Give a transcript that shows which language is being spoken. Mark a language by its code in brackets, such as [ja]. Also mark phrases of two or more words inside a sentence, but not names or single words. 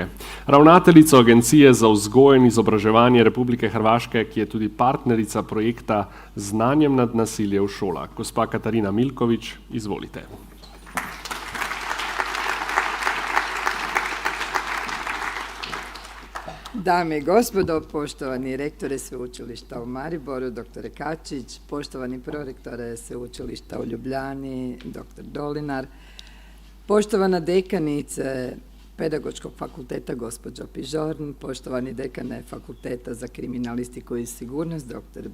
[sl] Ravnateljico Agencije za vzgojo in izobraževanje Republike Hrvaške, ki je tudi partnerica projekta Znanjem nad nasilje v šolah. Gospa Katarina Milković, izvolite. [hr] Dame i gospodo, poštovani rektore Sveučilišta u Mariboru, dr. Kačić, poštovani prorektore Sveučilišta u Ljubljani, dr. Dolinar, poštovana dekanice Pedagoškog fakulteta gospođo Pižorn, poštovani dekane Fakulteta za kriminalistiku i sigurnost dr.